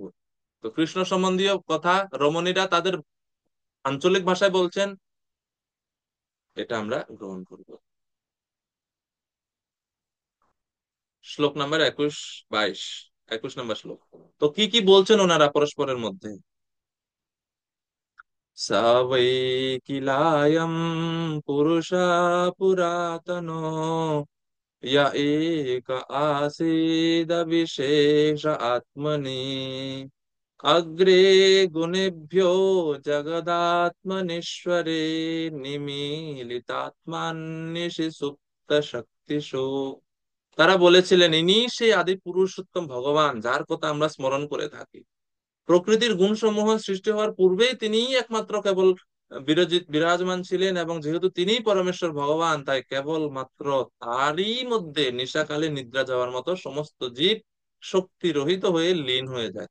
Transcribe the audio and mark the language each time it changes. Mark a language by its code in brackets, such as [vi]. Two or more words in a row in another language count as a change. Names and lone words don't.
[bn] তো কৃষ্ণ সম্বন্ধীয় কথা রমণীরা তাদের আঞ্চলিক ভাষায় বলছেন, এটা আমরা গ্রহণ করব। শ্লোক নাম্বার 21, 22, 21 নম্বর শ্লোক। তো কি কি বলছেন ওনারা পরস্পরের মধ্যে? [sa] स वै किलायं पुरुषा पुरातनो य एक आसीद विशेष आत्मनि अग्रे गुणेभ्यो जगदात्मनीश्वरे निमीलितात्मान्निशि सुप्त শক্তিষু। [bn] তারা বলেছিলেন ইনি সেই আদি পুরুষোত্তম ভগবান যার কথা আমরা স্মরণ করে থাকি। প্রকৃতির গুণসমূহ সৃষ্টি হওয়ার পূর্বেই তিনিই একমাত্র কেবল বিরাজমান ছিলেন, এবং যেহেতু তিনিই পরমেশ্বর ভগবান তাই কেবল মাত্র তারই মধ্যে নিশাকালে নিদ্রা যাওয়ার মতো সমস্ত জীব শক্তি রহিত হয়ে লীন হয়ে যায়।